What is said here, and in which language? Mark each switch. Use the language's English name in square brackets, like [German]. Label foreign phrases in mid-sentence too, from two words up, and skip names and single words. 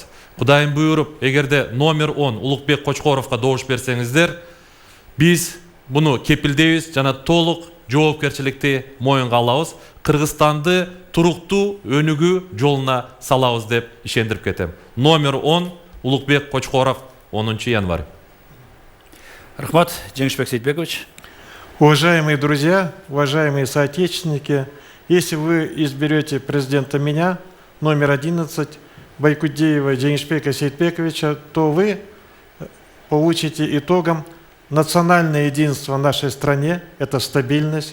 [Kyrgyz] Кудайым буйруп, эгерде номер 10 Улукбек Кочкоровго добуш берсеңиздер, биз буну кепилдейбиз жана толук жоопкерчиликти моюнга алабыз. Кыргызстанды туруктуу өнүгүү жолуна салабыз деп ишендирип кетем. Номер 10 Улукбек Кочкоров, 10 январь. Рахмат, Жеңишбек Сейтбекович. [Russian] Уважаемые друзья, уважаемые соотечественники, если вы изберете президента меня, номер 11, Байкудеева Жеңишбека Сейтбековича, то вы получите итогом национальное единство в нашей стране, это стабильность.